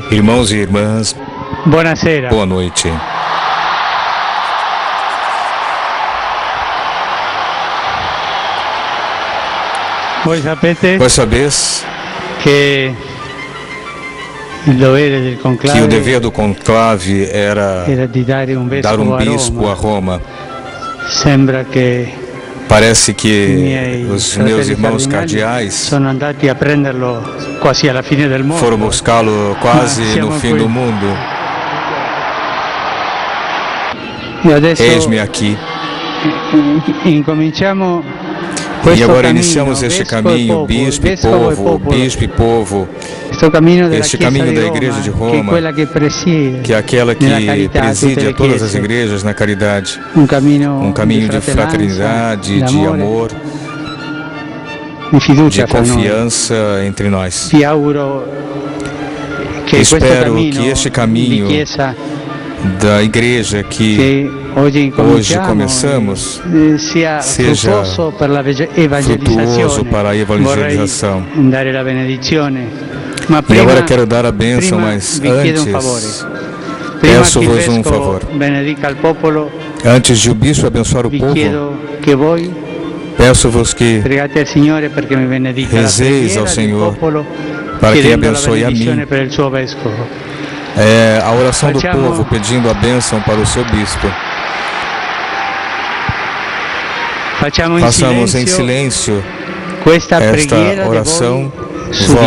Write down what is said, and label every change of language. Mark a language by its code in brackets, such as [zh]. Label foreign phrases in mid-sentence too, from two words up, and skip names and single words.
[pt] Irmãos e irmãs, [it] buonasera. [pt] boa noite. [it] Voi sapete [pt] Vós sabeis [it] che il dovere del [pt] que o conclave dever do conclave era [it] era di dare un [pt] dar um [it] vescovo [pt] bispo [it] a [pt] a [it] Roma. [pt] Roma. [it] Sembra che [pt] Parece [it] i [pt] que [it] miei [pt] os meus [it] fratelli [pt] irmãos [it] cardinali [pt] cardeais [it] sono andati a prenderlo quasi alla fine del mondo. [pt] foram buscá-lo quase [it] siamo [pt] no fim [it] qui. [pt] do mundo. [it] E adesso [pt] Eis-me aqui. [it] incominciamo [pt] E [it] questo [pt] agora [it] cammino, [pt] iniciamos este [it] vescovo e [pt] caminho, [it] popolo, [pt] bispo e [it] vescovo e [pt] povo, [it] popolo. [pt] bispo e povo, [it] Questo cammino della [pt] este [it] Chiesa [pt] caminho [it] di [pt] da [it] Roma, [pt] Igreja de [it] che è [pt] Roma, [it] quella che presiede [pt] que é aquela que [it] nella carità [pt] preside [it] tutte [pt] a [it] le [pt] todas as [it] chiese. [pt] igrejas na caridade. [it] Un cammino [pt] De fraternidade, de [it] d'amore, [pt] amor, [it] di fiducia [pt] de [it] fra noi. [pt] confiança entre nós. [it] Vi auguro che questo [pt] Espero [it] cammino [pt] que este [it] di [pt] caminho [it] Chiesa [pt] da igreja que [it] che oggi [pt] começamos [it] sia [pt] seja [it] fruttuoso per la [pt] frutuoso [it] evangelizzazione. [pt] para a evangelização. [it] Vorrei dare la benedizione, ma [pt] E [it] prima, [pt] agora quero dar a bênção, [it] prima [pt] mas [it] vi chiedo un [pt] antes [it] favore. Prima che il [pt] peço-vos um [it] vescovo [pt] favor. [it] benedica il popolo, [pt] Antes de o bispo abençoar o [it] vi [pt] povo, [it] chiedo che voi [pt] peço-vos que [it] pregate al Signore perché mi benedica la [pt] Rezeis ao [it] preghiera del [pt] Senhor [it] popolo, [pt] para que [it] chiedendo la [pt] abençoe a [it] benedizione [pt] mim. [it] per il suo vescovo. [pt] É a oração do [it] Facciamo- [pt] povo pedindo a bênção para o seu bispo. [it] Facciamo in [pt] Façamos em [it] silenzio [pt] silêncio [it] questa preghiera [pt] esta [it] di [pt] oração [it] voi su di me.